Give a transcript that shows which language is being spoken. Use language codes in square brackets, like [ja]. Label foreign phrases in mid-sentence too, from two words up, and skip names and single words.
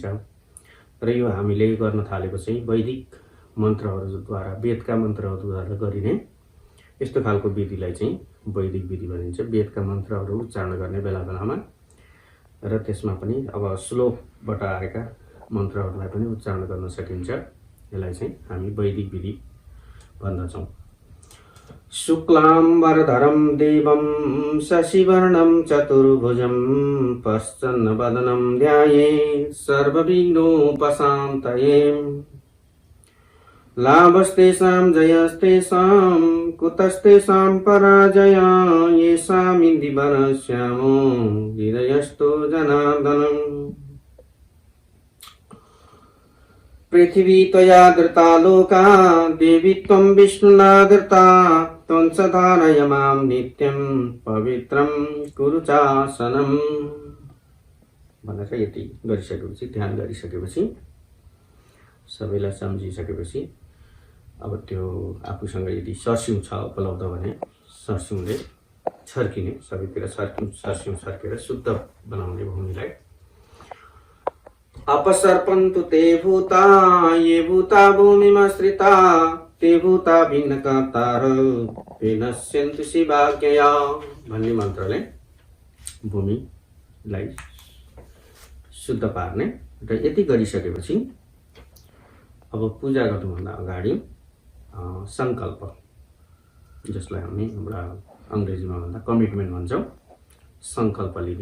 [ne] र यो हामीले गर्न थालेको चाहिँ वैदिक मन्त्रहरूद्वारा, वेदका मन्त्रहरूद्वारा गरिने यस्तो खालको विधिलाई चाहिँ वैदिक विधि भनिन्छ। वेदका मन्त्रहरू उच्चारण गर्ने बेला बेलामा, र त्यसमा पनि अब श्लोकबाट आएका मन्त्रहरूलाई पनि उच्चारण गर्न सकिन्छ। यसलाई चाहिँ हामी वैदिक विधि भन्दछौँ। [sa] शुक्लाम्बरधरं देवं शशिवर्णं चतुर्भुजं प्रसन्नवदनं ध्यायेत् सर्वविघ्नोपशान्तये। लाभस्तेषां जयस्तेषां कुतस्तेषां पराजया। येषामिन्द्रि वरश्यामो हृदयस्थो जनार्दनम्। पृथिवी त्वया धृता लोका देवी त्वं विष्णुना धृता। त्वं च धारय मां नित्यं पवित्रं कुरु चासनम्। [ne] भनेर यति गरिसकेपछि, ध्यान गरिसकेपछि, सबैलाई सम्झिसकेपछि अब त्यो आफूसँग यदि सरसिउँ छ उपलब्ध भने सरसिउँले छर्किने, सबैतिर सरसिउँ छर्केर शुद्ध बनाउने भूमिलाई। [sa] अपसर्पन्तु ते भूता ये भूता भूमिमाश्रिता। ते भूता भिन्नकर्तार विनश्यन्तु शिवाज्ञया [ne] भन्ने मन्त्रले भूमिलाई शुद्ध पार्ने। र यति गरिसकेपछि अब पूजा गर्नुभन्दा अगाडि सङ्कल्प, जसलाई हामी एउटा अङ्ग्रेजीमा भन्दा कमिटमेन्ट भन्छौँ, सङ्कल्प लिने।